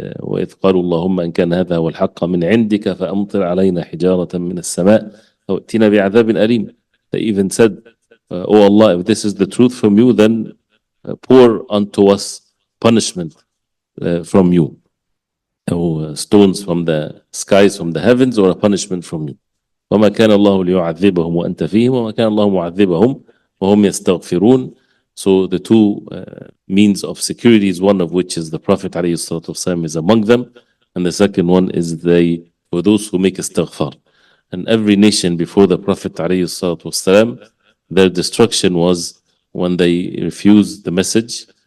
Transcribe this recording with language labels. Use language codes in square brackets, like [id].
[ar] وإذ قالوا اللهم إن كان هذا هو الحق من عندك فأمطر علينا حجارة من السماء أو ائتنا بعذاب أليم. [en] They even said, Oh Allah, if this is the truth from you, then pour unto us punishment from you. Or stones from the skies, from the heavens, or a punishment from you. [ar] وما كان الله ليعذبهم وأنت فيهم وما كان الله معذبهم وهم يستغفرون. [en] So the two means of security is one of which is the Prophet ﷺ is among them, and the second one is for those who make istighfar. And every nation before the Prophet ﷺ, their destruction was when they refused the message.